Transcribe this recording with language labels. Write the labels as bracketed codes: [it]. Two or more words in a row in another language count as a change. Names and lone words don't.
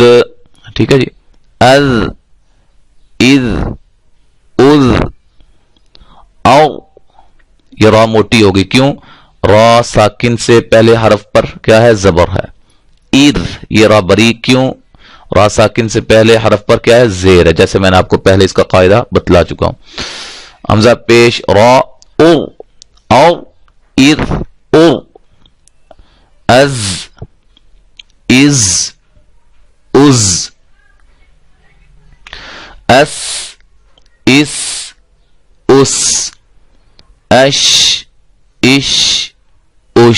[ur] ٹھیک ہے جی. از اذ اذ او. یہ را موٹی ہوگی. کیوں؟ را ساکن سے پہلے حرف پر کیا ہے؟ زبر ہے. اذ، یہ را بریک. کیوں؟ را ساکن سے پہلے حرف پر کیا ہے؟ زیر ہے، جیسے میں نے آپ کو پہلے اس کا قاعدہ بتلا چکا ہوں. حمزہ پیش را او او اذ او. از از از. اس اس اس. اش اش اش.